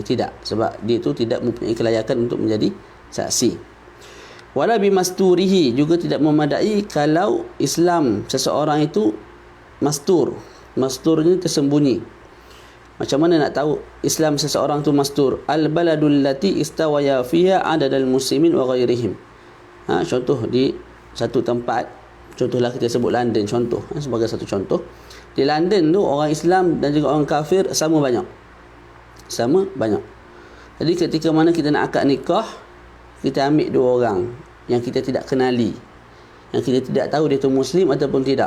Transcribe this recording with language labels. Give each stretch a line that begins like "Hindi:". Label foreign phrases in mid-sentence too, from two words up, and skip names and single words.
Malay: Tidak, sebab dia itu tidak mempunyai kelayakan untuk menjadi saksi.
Arabic: ولا بمستوره,
Malay: juga tidak memadai kalau Islam seseorang itu mastur. Masturnya tersembunyi. Macam mana nak tahu Islam seseorang tu mastur?
Arabic: البلد التي استوى فيها عدد المسلمين وغيرهم.
Malay: Contoh di satu tempat, contohlah kita sebut London contoh, sebagai satu contoh. Di London tu orang Islam dan juga orang kafir sama banyak. Sama banyak. Jadi ketika mana kita nak akad nikah, kita ambil dua orang yang kita tidak kenali, yang kita tidak tahu dia tu Muslim ataupun tidak.